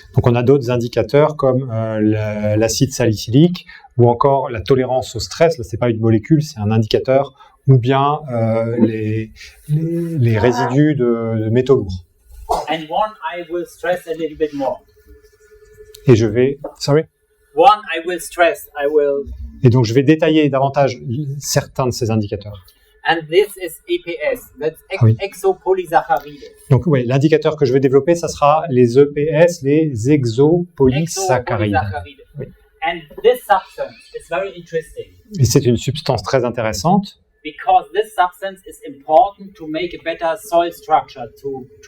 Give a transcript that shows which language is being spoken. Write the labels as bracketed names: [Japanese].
[French] Donc on a d'autres indicateurs comme l'acide salicylique ou encore la tolérance au stress. Là, c'est pas une molécule, c'est un indicateur, ou bien les résidus de métaux lourds. [English] And one I will stress a little bit more. [French] Et je vais, [English] One I will stress, [French] Et donc je vais détailler davantage certains de ces indicateurs. [English] And this is EPS, that's [French] Oui. [English] exopolysaccharides. [French] Donc oui, l'indicateur que je vais développer, ça sera les EPS, les exopolysaccharides. Oui. [English] And this substance is very interesting [French] Et c'est une substance très intéressante [English] because this substance is important to make a better soil structure to